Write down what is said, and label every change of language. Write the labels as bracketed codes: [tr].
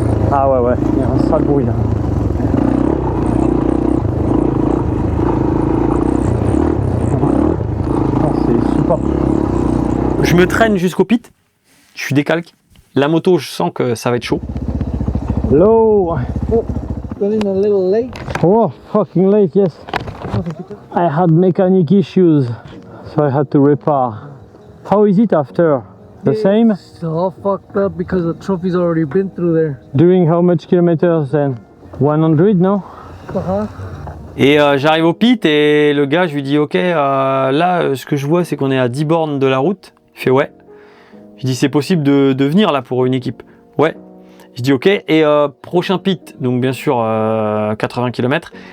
[fr] Ah ouais, il y a un sale bruit là. C'est super. Je me traîne jusqu'au pit, je suis décalque. La moto, je sens que ça va être chaud. [en] Low. Oh, running a little late. Oh, fucking late, yes. I had mechanic issues, so I had to repair. How is it after? The same? It's all fucked up because the trophy's already been through there. Doing how much kilometers then? 100, no? [fr] Et j'arrive au pit et le gars, je lui dis ok, là, ce que je vois, c'est qu'on est à 10 bornes de la route. Il fait ouais. Je dis c'est possible de venir là pour une équipe. Ouais. Je dis ok. Et prochain pit, donc bien sûr 80 km.